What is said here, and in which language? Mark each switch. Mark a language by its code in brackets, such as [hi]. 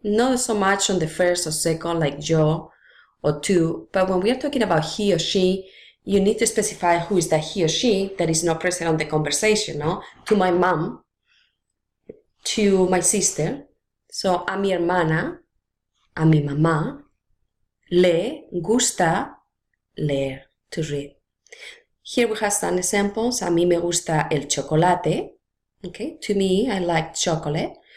[en] Not so much on the first or second, like yo or tu, but when we are talking about he or she, you need to specify who is that he or she that is not present on the conversation, no? To my mom, to my sister, so [es] a mi hermana, a mi mamá, le gusta leer, [en] to read. Here we have some examples. [es] A mí me gusta el chocolate. [en] Okay, to me, I like chocolate.